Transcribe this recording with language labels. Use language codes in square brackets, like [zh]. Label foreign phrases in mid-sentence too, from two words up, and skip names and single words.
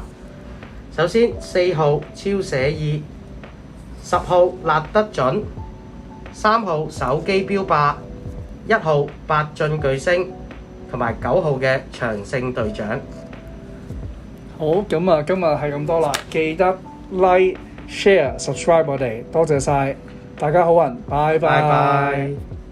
[yue] 首先4號超寫意，10號辣得準，3號手機標靶，1號八進巨星，同埋9號嘅長勝隊長。好，咁啊，今日係咁多啦，記得 [en] like、share、subscribe [yue] 我哋，多謝晒，大家好運，拜拜。